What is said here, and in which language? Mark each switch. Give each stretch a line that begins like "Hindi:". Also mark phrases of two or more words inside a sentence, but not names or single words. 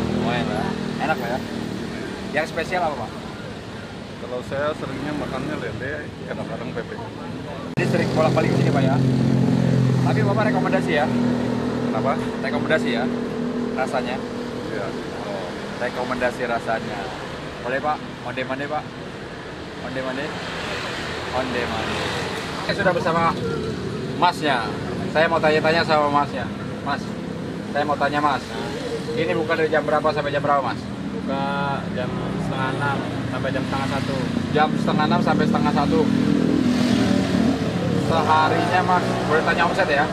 Indonesian: Lumayan lah, enak lah ya. Yang spesial apa Pak? Kalau saya seringnya makannya lele, kadang-kadang bebek. Jadi sering bolak-balik sini Pak ya. Tapi Bapak rekomendasi ya? Kenapa? Rekomendasi ya? Rasanya? Ya. Oh, rekomendasi rasanya. Boleh Pak?
Minangkabau: Onde-mande Pak? Onde-mande? Onde-mande.
Indonesian: Saya sudah bersama Masnya. Saya mau tanya-tanya sama Masnya. Mas, saya mau tanya Mas. Ini buka dari jam berapa sampai jam berapa Mas? Buka jam setengah 6 sampai jam setengah 1. Jam setengah 6 sampai setengah 1. Seharinya Mas, boleh tanya omset ya?